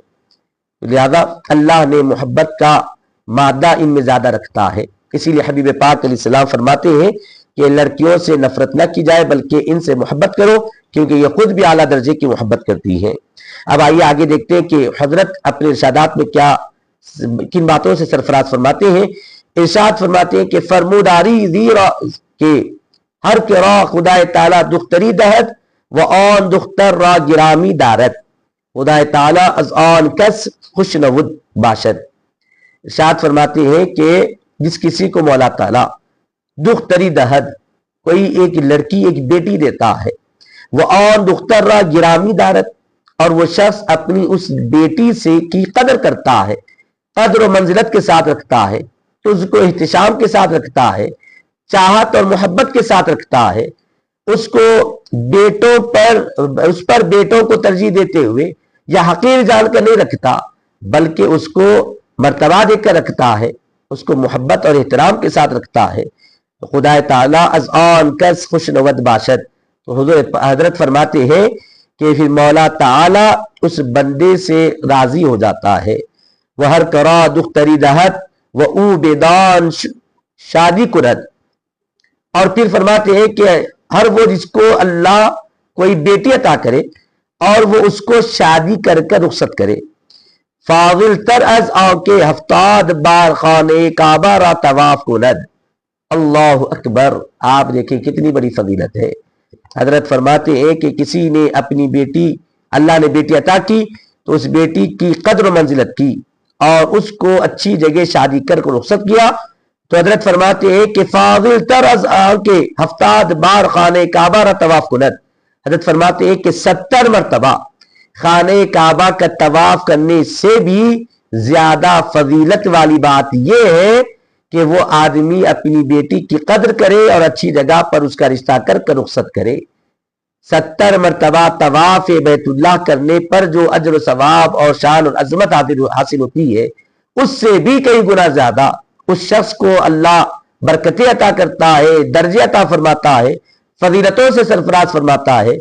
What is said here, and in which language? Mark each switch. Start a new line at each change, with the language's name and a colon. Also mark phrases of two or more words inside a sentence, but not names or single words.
Urdu: لہذا اللہ نے محبت کا مادہ ان میں زیادہ رکھتا ہے، اسی لیے حبیب پاک علیہ السلام فرماتے ہیں کہ لڑکیوں سے نفرت نہ کی جائے بلکہ ان سے محبت کرو کیونکہ یہ خود بھی اعلیٰ درجے کی محبت کرتی ہیں۔ اب آئیے آگے دیکھتے ہیں کہ حضرت اپنے ارشادات میں کن باتوں سے سرفراز فرماتے ہیں۔ ارشاد فرماتے ہیں کہ
Persian: فرموداری زیرا کہ ہر کرا خدا تعالی دختری دہد و آن دختر را گرامی دارد، خدا تعالی از آن کس خوش نود باشد۔
Urdu: ارشاد فرماتے ہیں کہ جس کسی کو مولا تعالی
Persian: دختری دہد،
Urdu: کوئی ایک لڑکی ایک بیٹی دیتا ہے، وہ
Persian: آن دختر را گرامی دارد،
Urdu: اور وہ شخص اپنی اس بیٹی سے کی قدر کرتا ہے، قدر و منزلت کے ساتھ رکھتا ہے، تو اس کو احتشام کے ساتھ رکھتا ہے، چاہت اور محبت کے ساتھ رکھتا ہے، اس کو اس پر بیٹوں کو ترجیح دیتے ہوئے یا حقیر جان کر نہیں رکھتا بلکہ اس کو مرتبہ دے کر رکھتا ہے، اس کو محبت اور احترام کے ساتھ رکھتا ہے،
Persian: خدا تعالی از آن کس خوش نود باشد۔
Urdu: تو حضرت فرماتے ہیں کہ پھر مولا تعالی اس بندے سے راضی ہو جاتا ہے۔
Persian: وہ ہر کرا دختری دہت وہ او بیدان شادی کرد،
Urdu: اور پھر فرماتے ہیں کہ ہر وہ جس کو اللہ کوئی بیٹی عطا کرے اور وہ اس کو شادی کر کر رخصت کرے،
Persian: فاضل تر از آ کے ہفتاد بار خانے کعبہ را طواف کند۔
Arabic: اللہ اکبر،
Urdu: آپ دیکھیں کتنی بڑی فضیلت ہے۔ حضرت فرماتے ہیں کہ کسی نے اپنی بیٹی، اللہ نے بیٹی عطا کی تو اس بیٹی کی قدر و منزلت کی اور اس کو اچھی جگہ شادی کر کے رخصت کیا، تو حضرت فرماتے ہیں کہ
Persian: فاضل تر از کے ہفتاد بار خانہ کعبہ را طواف کند،
Urdu: حضرت فرماتے ہیں کہ 70 مرتبہ خانہ کعبہ کا طواف کرنے سے بھی زیادہ فضیلت والی بات یہ ہے کہ وہ آدمی اپنی بیٹی کی قدر کرے اور اچھی جگہ پر اس کا رشتہ کر کے رخصت کرے۔ 70 مرتبہ طواف بیت اللہ کرنے پر جو اجر و ثواب اور شان اور عظمت حاصل ہوتی ہے، اس سے بھی کئی گنا زیادہ اس شخص کو اللہ برکتیں عطا کرتا ہے، درجے عطا فرماتا ہے، فضیلتوں سے سرفراز فرماتا ہے۔